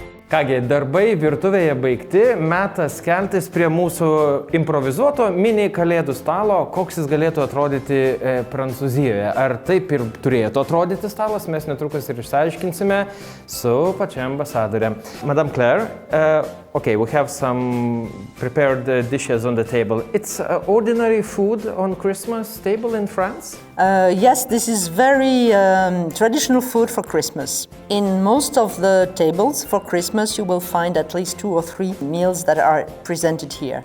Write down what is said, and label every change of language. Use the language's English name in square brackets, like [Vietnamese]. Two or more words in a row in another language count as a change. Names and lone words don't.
[Lithuanian] Kągi, darbai virtuvėje baigti, metas keltis prie mūsų improvizuoto mini kalėdų stalo, koks jis galėtų atrodyti Prancūzijoje. Ar taip ir turėtų atrodyti stalas, mes netrukus ir išsiaiškinsime su pačia ambasadorė. [English] Madame Claire, okay, we have some prepared dishes on the table. It's ordinary food on Christmas table in France? Yes, this is very traditional food for Christmas. In most of the tables for Christmas, you will find at least 2 or 3 meals that are presented here.